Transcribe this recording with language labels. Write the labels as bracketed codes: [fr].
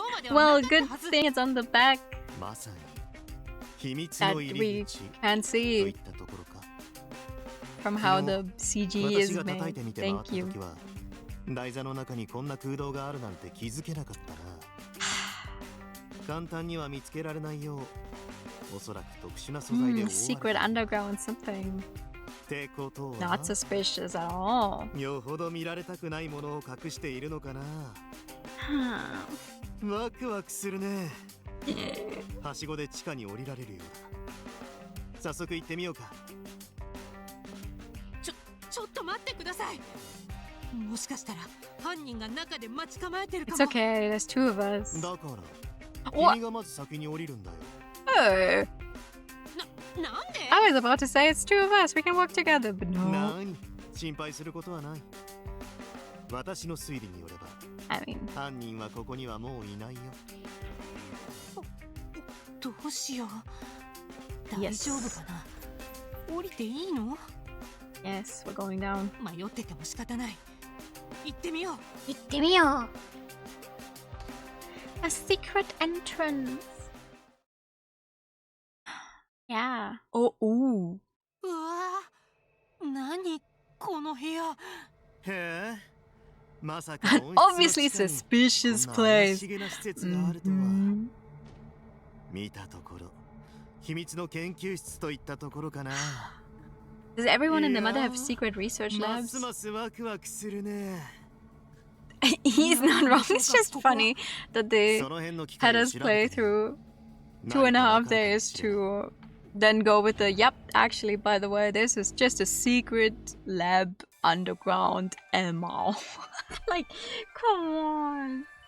[en] Well, good thing it's on the back that we can't see from how the CG is made. Thank you. [ja] 台座の中にこんな空洞があるなんて気づけなかったな。簡単には見つけられないよう、おそらく特殊な素材で覆われている。 [en] Secret underground something. [ja] ってことは [en] Not suspicious at all. [ja] よほど見られたくないものを隠しているのかな。ワクワクするね。はしごで地下に降りられるようだ。早速行ってみようか。ちょっと待ってください。もしかしたら犯人が中で待ち構えてるかも。 [en] It's okay, there's two of us. [ja] だから君がまず先に降りるんだよ。 [en] Oh. [ja] なんで [en] I was about to say it's two of us. We can work together, but no. [ja] 何？心配することはない。私の推理によれば、 [en] I mean, [ja] 犯人はここにはもういないよ。どうしよう。大丈夫かな。降りていいの？ [en] yes, we're going down. [ja] 迷ってても仕方ない。行ってみよう。行ってみよう。 [en] A secret entrance. Yeah. Oh, ooh. [ja] うわぁ、何この部屋。へえ。まさか [en] Obviously suspicious place. [ja] 見たところ、秘密の研究室といったところかな。 [en] Does everyone in the mother have secret research [ja] ま [en] labs? [ja] すますワクワクするね。 [en] He's not wrong. It's just funny that they had us play through 2.5 days to then go with the, yep, actually, by the way, this is just a secret lab underground ML. Like, come on.